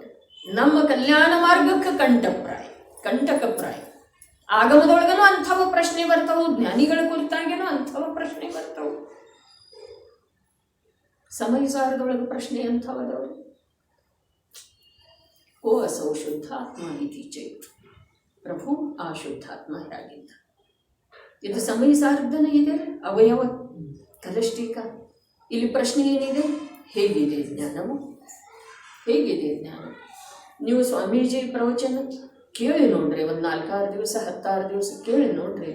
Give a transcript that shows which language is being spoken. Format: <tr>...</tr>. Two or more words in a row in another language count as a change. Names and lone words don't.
<kn>ನಮ್ಮ ಕಲ್ಯಾಣ ಮಾರ್ಗಕ್ಕೆ ಕಂಟಕಪ್ರಾಯ. ಆಗಮದೊಳಗನೂ ಅಂಥವ ಪ್ರಶ್ನೆ ಬರ್ತಾವು, ಜ್ಞಾನಿಗಳ ಕುರಿತಾಗೇನೋ ಅಂಥವ ಪ್ರಶ್ನೆ ಬರ್ತಾವು. ಸಮಯಸಾರದೊಳಗೆ ಪ್ರಶ್ನೆ ಅಂಥವದವರು.</kn> <sa>ಓ ಅಸೌ ಶುದ್ಧಾತ್ಮ ಇತಿ ಚೇತ್.</sa> <kn>ಪ್ರಭು ಆ ಶುದ್ಧಾತ್ಮ ಹೇಗಿದ್ದ? ಇದು ಸಮಯಸಾರದನೇ ಇದೆ. ಅವಯವ ಕಲಷ್ಟೀಕ. ಇಲ್ಲಿ ಪ್ರಶ್ನೆ ಏನಿದೆ? ಹೇಗಿದೆ ಜ್ಞಾನವು? ಹೇಗಿದೆ ಜ್ಞಾನ? ನೀವು ಸ್ವಾಮೀಜಿ ಪ್ರವಚನ ಕೇಳಿ ನೋಡ್ರಿ, ಒಂದು 4-6 ದಿವಸ 10-6 ದಿವಸ ಕೇಳಿ ನೋಡ್ರಿ.</kn>